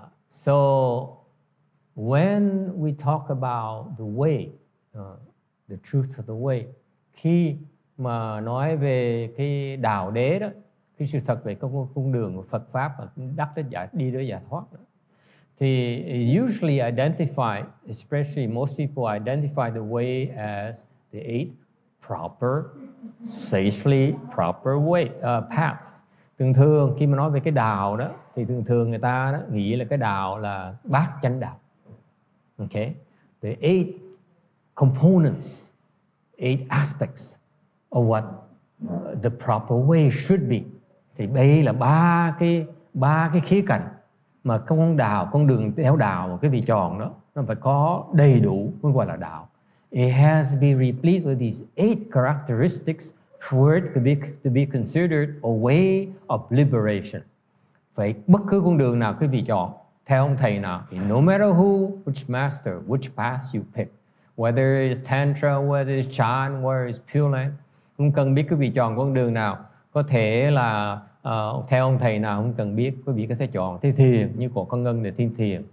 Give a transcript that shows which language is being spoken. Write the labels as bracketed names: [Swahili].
[English] So when we talk about the way, the truth of the way, [Vietnamese] khi mà nói về cái đạo đế đó, cái sự thật về con đường của Phật pháp mà đắc đi đến giải thoát đó, thì [English] usually identify, especially most people identify the way as the eight proper, sagely proper way, paths. [Vietnamese] Thường khi mà nói về cái đạo đó, thì thường người ta đó, nghĩ là cái đạo là bát chánh đạo. [English] Okay, the eight components, eight aspects of what the proper way should be. [Vietnamese] Thì đây là ba cái khía cạnh mà con đường theo đạo, cái vị tròn đó, nó phải có đầy đủ mới gọi là đạo. [English] It has to be replete with these eight characteristics for it to be considered a way of liberation. [Vietnamese] Vậy bất cứ con đường nào quý vị chọn, theo ông thầy nào, [English] no matter who, which master, which path you pick, whether it's Tantra, whether it's Chan, whether it's Pureland, [Vietnamese] không cần biết quý vị chọn con đường nào. Có thể là theo ông thầy nào không cần biết, quý vị có thể chọn thi thiền, như của con Ngân để thi thiền.